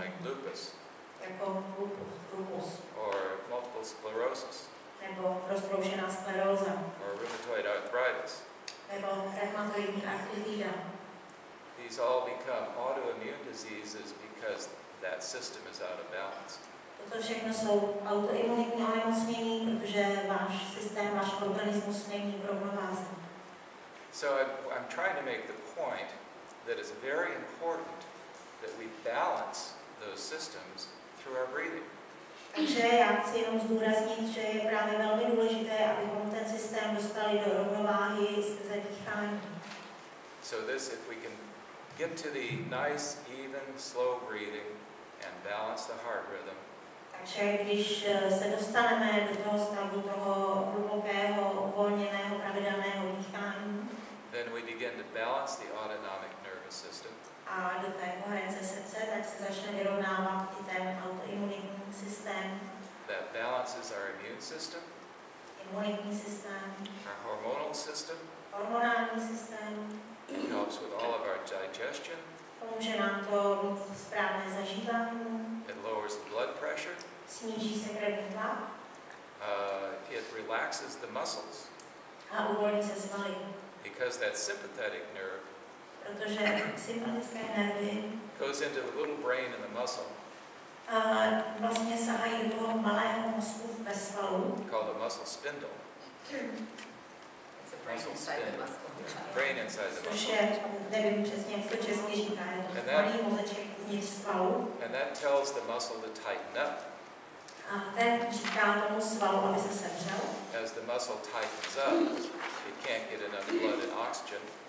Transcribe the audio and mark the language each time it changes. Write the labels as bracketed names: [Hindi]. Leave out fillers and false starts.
[English] like lupus [Czech] jako lupus [English] or multiple sclerosis [Czech] nebo roztroušená skleróza [English] or rheumatoid arthritis. [Czech] nebo reumatoidní artritida. [English] These all become autoimmune diseases because that system is out of balance. [Czech] Toto všechno jsou autoimunitní onemocnění, protože váš systém, váš organismus není v rovnováze. [English] So I'm trying to make the point that it's very important that we balance those systems through our breathing. [Czech] Takže já chci jenom zdůraznit, že je právě velmi důležité, abychom ten systém dostali do rovnováhy skrze dýchání. [English] So this, if we can get to the nice, even, slow breathing and balance the heart rhythm, [Czech] Takže když se dostaneme do toho stavu toho hlubokého, uvolněného, pravidelného dýchání [English] then we begin to balance the autonomic nervous system. [Czech] a do té koherence srdce, tak se začne vyrovnávat i ten autoimunitní systém, [English] That balances our immune system, [Czech] imunitní systém, [English] our hormonal system. [Czech] hormonální systém. [English] It helps with all of our digestion. [Czech] Pomůže nám to mít správné zažívání, [English] It lowers the blood pressure. [Czech] sníží se krevní tlak [English] It relaxes the muscles [Czech] a uvolní se svaly. [English] because that sympathetic nerve [Czech] Protože sympatické nervy [English] goes into the little brain in the muscle [Czech] vlastně sahají do toho malého mozku ve svalu. [English] called a muscle spindle. It's a brain inside the muscle. Brain inside the [Czech] Což [English] muscle. [Czech] je, nevím přesně, jak se to česky říká, je to malý mozeček uvnitř svalu. [English] And that tells the muscle to tighten up. [Czech] A ten říká tomu svalu, aby se sevřel. [English] As the muscle tightens up, it can't get enough blood and oxygen.